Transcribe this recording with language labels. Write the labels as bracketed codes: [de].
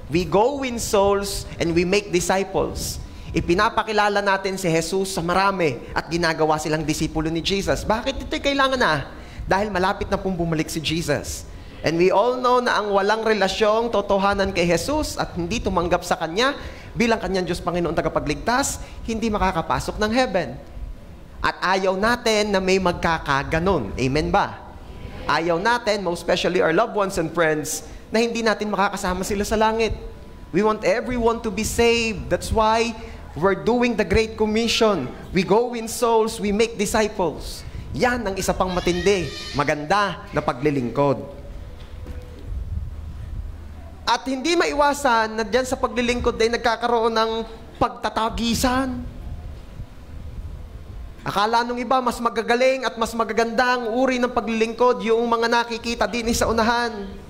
[en] We go win souls and we make disciples. [tl] Ipinapakilala natin si Jesus sa marami at ginagawa silang disipulo ni Jesus. Bakit ito'y kailangan na? Dahil malapit na pong bumalik si Jesus. [en] And we all know [tl] na ang walang relasyong totohanan kay Jesus at hindi tumanggap sa Kanya bilang Kanyang Diyos Panginoon tagapagligtas, hindi makakapasok ng heaven. At ayaw natin na may magkakaganon. Amen ba? Ayaw natin, [en] most especially our loved ones and friends, [tl] na hindi natin makakasama sila sa langit. [en] We want everyone to be saved. That's why we're doing the Great Commission. We go win souls, we make disciples. [tl] Yan ang isa pang matindi, maganda na paglilingkod. At hindi maiwasan na dyan sa paglilingkod ay nagkakaroon ng pagtatagisan. Akala nung iba, mas magagaling at mas magaganda ang uri ng paglilingkod yung mga nakikita din sa unahan.